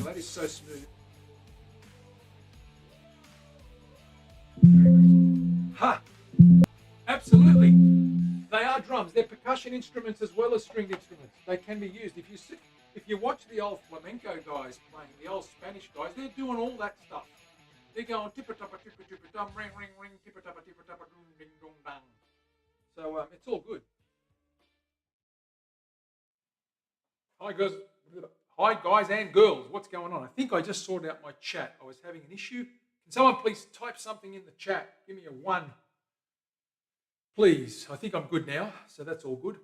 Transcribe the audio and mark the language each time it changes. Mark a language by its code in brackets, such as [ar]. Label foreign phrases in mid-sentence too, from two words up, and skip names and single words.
[en] That is so smooth. Ha! Absolutely. They are drums. They're percussion instruments as well as stringed instruments. They can be used. If you watch the old flamenco guys playing, the old Spanish guys, they're doing all that stuff. They're going tippa-tappa, tippa-tippa-dum, ring, ring, ring, tippa-tappa, tippa-tappa, dum, ding, dum, dang. So it's all good. Hi guys. Hi guys and girls. What's going on? I think I just sorted out my chat. I was having an issue. Can someone please type something in the chat? Give me a 1. Please. I think I'm good now. So that's all good.